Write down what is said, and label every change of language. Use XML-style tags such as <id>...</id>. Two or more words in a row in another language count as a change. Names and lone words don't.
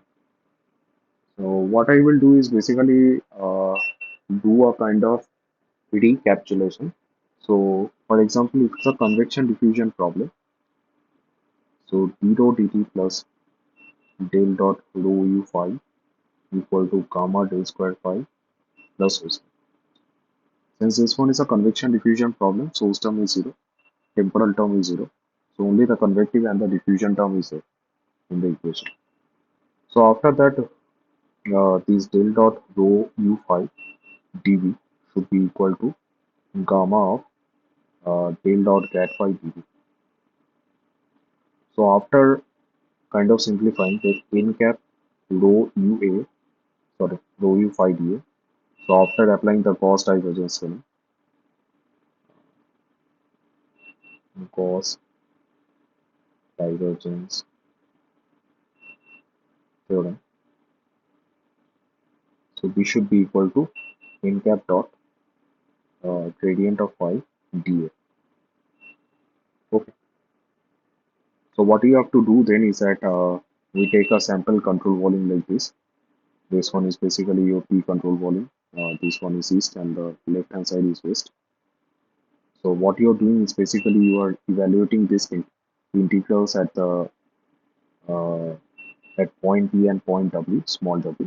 <en>So what I will do is basically do a kind of recapitulation. So for example, if it's a convection diffusion problem, so d rho dt plus del dot rho u phi equal to gamma del square phi plus source. Since this one is a convection diffusion problem, source term is zero, temporal term is zero. So only the convective and the diffusion term is there in the equation. So after that, this del dot rho u phi dv should be equal to gamma of del dot gat phi dv. So after kind of simplifying that n cap rho ua, sorry, rho u phi dA. So after applying the Gauss divergence theorem, Gauss divergence theorem. So this should be equal to n cap dot gradient of phi dA. Okay. So what you have to do then is that we take a sample control volume like this. This one is basically your P control volume. This one is east and the left hand side is west. So what you're doing is basically you are evaluating this integrals at the uh, at point P and point W, small w.</en>